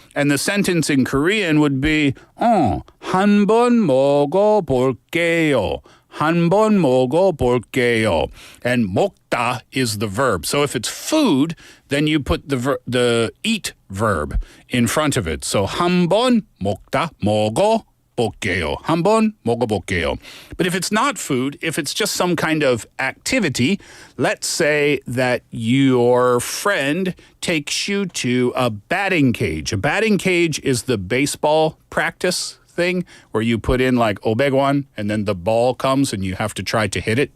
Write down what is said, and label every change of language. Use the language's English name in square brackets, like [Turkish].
[English] And the sentence in Korean would be, [Korean] 한번 먹어볼게요. 한번 먹어볼게요. [English] And [Korean] 먹다 [English] is the verb. So if it's food, then you put the eat verb in front of it. So [Korean] 한번 먹다, 먹어볼게요. 한번 먹어볼게요. [English] But if it's not food, if it's just some kind of activity, let's say that your friend takes you to a batting cage. A batting cage is the baseball practice thing where you put in like obegwan and then the ball comes and you have to try to hit it.